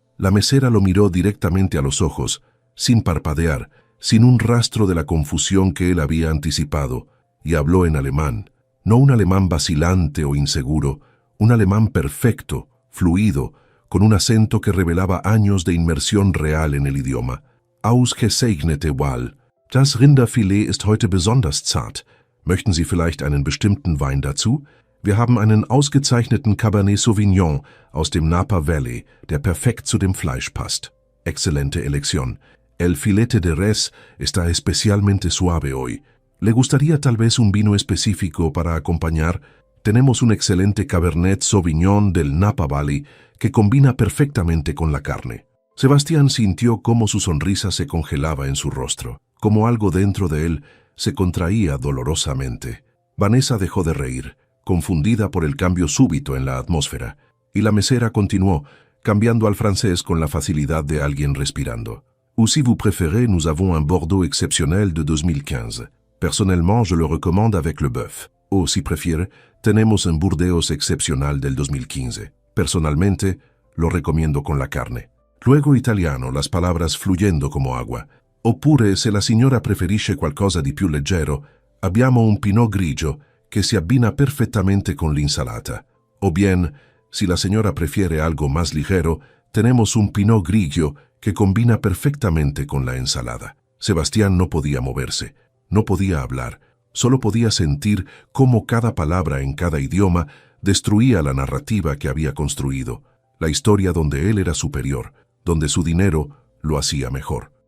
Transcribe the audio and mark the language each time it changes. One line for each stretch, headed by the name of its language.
Spanish: La mesera lo miró directamente a los ojos, sin parpadear, sin un rastro de la confusión que él había anticipado, y habló en alemán, no un alemán vacilante o inseguro, un alemán perfecto, fluido, con un acento que revelaba años de inmersión real en el idioma.
German: Ausgezeichnete Wahl. Das Rinderfilet ist heute besonders zart. Möchten Sie vielleicht einen bestimmten Wein dazu? Wir haben einen ausgezeichneten Cabernet Sauvignon aus dem Napa Valley, der perfekt zu dem Fleisch passt.
Spanish: Excelente elección. El filete de res está especialmente suave hoy. ¿Le gustaría tal vez un vino específico para acompañar? Tenemos un excelente Cabernet Sauvignon del Napa Valley que combina perfectamente con la carne. Sebastián sintió cómo su sonrisa se congelaba en su rostro, como algo dentro de él se contraía dolorosamente. Vanessa dejó de reír, confundida por el cambio súbito en la atmósfera, y la mesera continuó, cambiando al francés con la facilidad de alguien respirando.
French: Ou si vous préférez, nous avons un Bordeaux exceptionnel de 2015. Personnellement, je le recommande avec le bœuf.
Spanish: O si prefiere, tenemos un Burdeos excepcional del 2015. Personalmente, lo recomiendo con la carne. Luego italiano, las palabras fluyendo como agua.
Italian: Oppure, se la signora preferisce qualcosa di più leggero, abbiamo un Pinot Grigio che si abbina perfettamente con l'insalata.
Spanish: O bien, si la señora prefiere algo más ligero, tenemos un Pinot Grigio que combina perfectamente con la ensalada. Sebastián no podía moverse, no podía hablar, solo podía sentir cómo cada palabra en cada idioma destruía la narrativa que había construido, la historia donde él era superior, donde su dinero lo hacía mejor.